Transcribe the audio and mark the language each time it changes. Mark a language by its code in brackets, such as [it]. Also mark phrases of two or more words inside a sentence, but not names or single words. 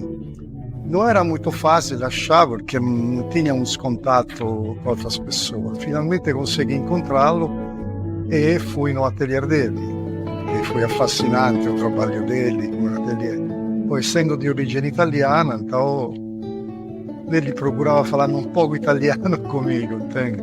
[pt] Não era muito fácil achar, porque não tínhamos contato com outras pessoas. Finalmente consegui encontrá-lo e fui no ateliê dele. E foi fascinante o trabalho dele no ateliê. [it] Poi, essendo de origine italiana, [pt] então ele procurava falar um pouco italiano comigo, entende?